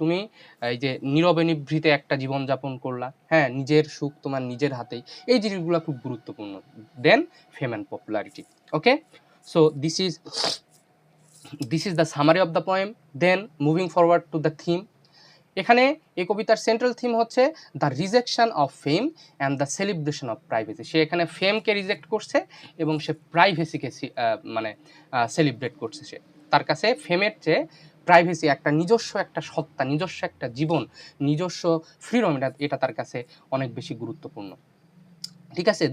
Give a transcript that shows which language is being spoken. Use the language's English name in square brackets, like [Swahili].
[Bangla] তুমি এই যে নীরবে নিভৃতে একটা জীবনযাপন করলা, হ্যাঁ, নিজের সুখ তোমার নিজের হাতেই, এই জিনিসগুলো খুব গুরুত্বপূর্ণ [English] Then fame and popularity. Okay, so this is the summary of the poem. Then moving forward to the theme. [Bangla] এখানে এই কবিতার সেন্ট্রাল থিম হচ্ছে [English] The rejection of fame and the celebration of privacy. [Bangla] সে এখানে ফেমকে রিজেক্ট করছে এবং সে প্রাইভেসিকে মানে সেলিব্রেট করছে। সে তার কাছে ফেমের চেয়ে প্রাইভেসি, একটা নিজস্ব একটা সত্তা, নিজস্ব একটা জীবন, নিজস্ব ফ্রিডম, এটা তার কাছে অনেক বেশি গুরুত্বপূর্ণ। ঠিক আছে।